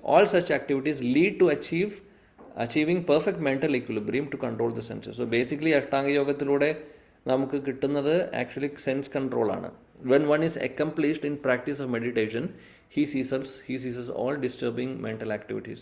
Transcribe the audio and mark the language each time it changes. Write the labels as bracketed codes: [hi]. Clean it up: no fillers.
[en] All such activities lead to achieving perfect mental equilibrium to control the senses. [ml] So basically Ashtanga യോഗത്തിലൂടെ നമുക്ക് കിട്ടുന്നത് actually sense കൺട്രോളാണ്. [en] When one is accomplished in practice of meditation, he ceases all disturbing mental activities.